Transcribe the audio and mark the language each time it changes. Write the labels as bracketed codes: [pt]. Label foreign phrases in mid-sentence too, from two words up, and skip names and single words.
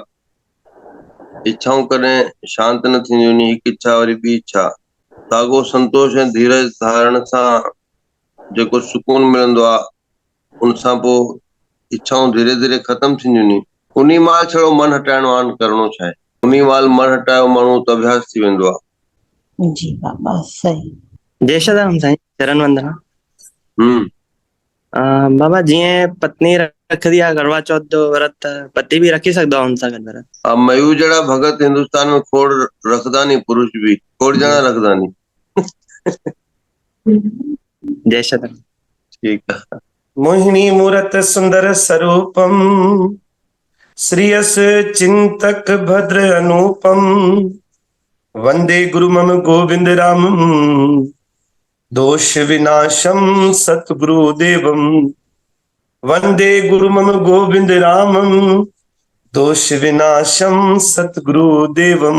[sd] इच्छाऊं कॾहिं शांत न थींदियूं नी, हिकु इच्छा वरी ॿी इच्छा। साॻियो संतोष ऐं धीरज धारण सां जेको सुकून मिलंदो आहे, उन सां पोइ इच्छाऊं धीरे धीरे ख़तम थींदियूं नी। उन महिल छड़ो मन हटाइणो आहे, करिणो छा आहे। उन महिल मन हटायो माण्हू त अभ्यास थी वेंदो आहे। जी बाबा सही। जय श्रीराम साईं, चरण वंदना। बाबा जीअं पत्नी रखदी आहे करवा चौथ जो व्रत, पति भी रखी सघंदो आहे हुन सां गॾु व्रत? मयू जहिड़ा भगत हिंदुस्तान में खोड़ रखदा नी, पुरुष भी खोड़ ॼणा रखदा नी। जय श्रीराम। [hi] ठीक है। [sa] मोहिनी मूरत सुंदर स्वरूपम, श्रीयस चिंतक भद्र अनुपम, वंदे गुरु मम गोविंद राम, दोष विनाशम सतगुरु देवम। वंदे गुरु मम गोविंद राम, दोष विनाशम सतगुरु देवम।